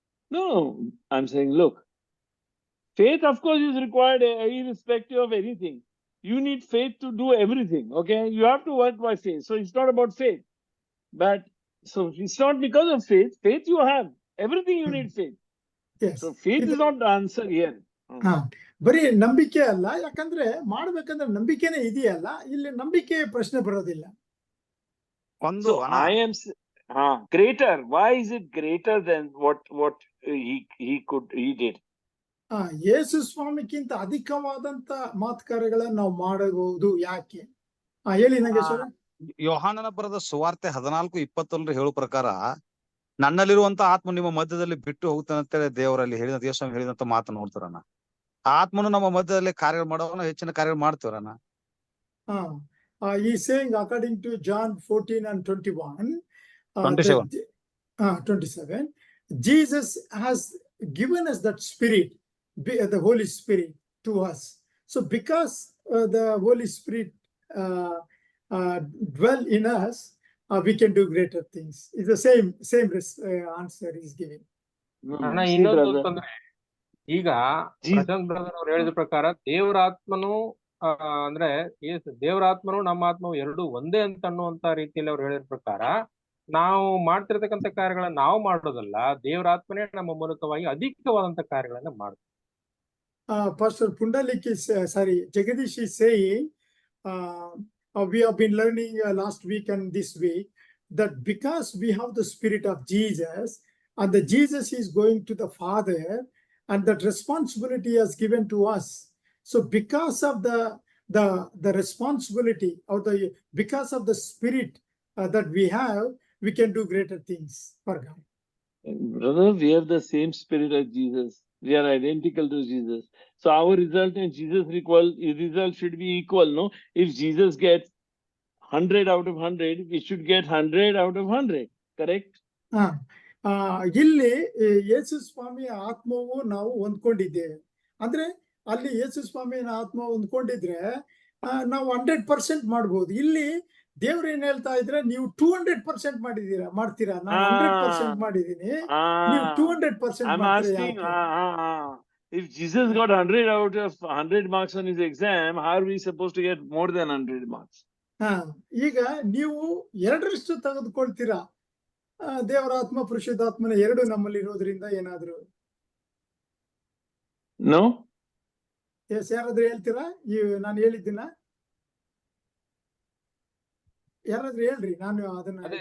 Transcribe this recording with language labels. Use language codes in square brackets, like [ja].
[en] No, I'm saying, look, faith, of course, is required irrespective of anything. You need faith to do everything, okay? You have to work by faith. So it's not about faith. But so it's not because of faith. Faith you have. Everything you need faith. Yes. So faith is not the answer here. [kn] ಹಾ, ಬರೀ ನಂಬಿಕೆ ಅಲ್ಲ, ಯಾಕಂದ್ರೆ ಮಾಡ್ಬೇಕಂದ್ರೆ ನಂಬಿಕೆನೇ ಇದೆಯಲ್ಲ, ಇಲ್ಲಿ ನಂಬಿಕೆ ಪ್ರಶ್ನೆ ಬರೋದಿಲ್ಲ. ಒಂದು [en] So [kn] ಅಣ್ಣ, [en] I am greater. Why is it greater than what he did? [kn] ಯೇಸು ಸ್ವಾಮಿಗಿಂತ ಅಧಿಕವಾದಂತ ಮಾತುಕಾರ್ಯಗಳನ್ನ ನಾವು ಮಾಡಬಹುದು. ಯಾಕೆ? ಹೇಳಿ ನಾಗೇಶ್ವರ. ಯೋಹಾನನ ಬರೆದ ಸುವಾರ್ತೆ 14:21 ಹೇಳೋ ಪ್ರಕಾರ, ನನ್ನಲ್ಲಿರುವಂತ ಆತ್ಮ ನಿಮ್ಮ ಮಧ್ಯದಲ್ಲಿ ಬಿಟ್ಟು ಹೋಗ್ತಾನಂತೇಳಿ ದೇವರಲ್ಲಿ ಹೇಳಿದ ಯೇಸು ಹೇಳಿದಂತ ಮಾತು ನೋಡ್ತಾರಣ್ಣ. ಆತ್ಮನು ನಮ್ಮ ಮಧ್ಯದಲ್ಲಿ ಕಾರ್ಯ ಮಾಡೋವನ್ನ ಹೆಚ್ಚಿನ ಕಾರ್ಯ ಮಾಡ್ತೀವರಣ್ಣ. [en] He's saying according to John 14 and 21, 27, Jesus has given us that spirit, the Holy Spirit to us. So because the Holy Spirit dwell in us, we can do greater things. It's the same answer he's giving. [kn] ಅಣ್ಣ, [en] See, [kn] ಇನ್ನೊಂದು [en] brother. [kn] ಅಂತಂದ್ರೆ, ಈಗ Prashant brother ಅವ್ರು ಹೇಳಿದ ಪ್ರಕಾರ ದೇವರ ಆತ್ಮನು ಅಂದ್ರೆ ದೇವರ ಆತ್ಮನು ನಮ್ಮ ಆತ್ಮವು ಎರಡು ಒಂದೇ ಅಂತ ಅನ್ನುವಂತ ರೀತಿಯಲ್ಲಿ ಅವ್ರು ಹೇಳಿದ ಪ್ರಕಾರ, ನಾವು ಮಾಡ್ತಿರ್ತಕ್ಕಂಥ ಕಾರ್ಯಗಳನ್ನ ನಾವು ಮಾಡೋದಲ್ಲ, ದೇವರ ಆತ್ಮನೇ ನಮ್ಮ ಮೂಲಕವಾಗಿ ಅಧಿಕವಾದಂತ ಕಾರ್ಯಗಳನ್ನ ಮಾಡ್ತೀವಿ. [en] Pastor Pundalik is, Jagadish is saying, we have been learning last week and this week that because we have the Spirit of Jesus, and the Jesus is going to the Father, and that responsibility is given to us. So because of the responsibility, or because of the Spirit that we have, we can do greater things for God. Brother, we have the same spirit as Jesus. We are identical to Jesus. So our result and Jesus' result should be equal, no? If Jesus gets 100 out of 100, we should get 100 out of 100. Correct? [kn] ಇಲ್ಲಿ ಯೇಸು ಸ್ವಾಮಿಯ ಆತ್ಮವು ನಾವು ಹೊಂದ್ಕೊಂಡಿದ್ದೇವೆ. ಅಂದ್ರೆ ಅಲ್ಲಿ ಯೇಸು ಸ್ವಾಮಿಯ ಆತ್ಮ ಹೊಂದ್ಕೊಂಡಿದ್ರೆ ನಾವು 100% ಮಾಡ್ಬೋದು. ಇಲ್ಲಿ ದೇವ್ರು ಏನ್ ಹೇಳ್ತಾ ಇದ್ರೆ, ನೀವು 200% ಮಾಡ್ತೀರಾ. ನಾನು 100% ಮಾಡಿದೀನಿ, ನೀವು 200% [en] I'm asking, if Jesus got 100 out of 100 marks on his exam, how are we supposed to get more than 100 marks? [kn] ಈಗ ನೀವು 2% ತೆಗೆದುಕೊಳ್ತೀರಾ. ದೇವರ ಆತ್ಮ ಪರಿಶುದ್ಧಾತ್ಮನ ಎರಡು ನಮ್ಮಲ್ಲಿ ಇರೋದ್ರಿಂದ ಏನಾದ್ರು? [en] No? [kn] ಯಾರಾದ್ರೂ ಹೇಳ್ತೀರಾ? ನಾನು ಹೇಳಿದ್ದೀನ? ಯಾರಾದ್ರೂ ಹೇಳ್ರಿ, ನಾನು ಅದನ್ನ.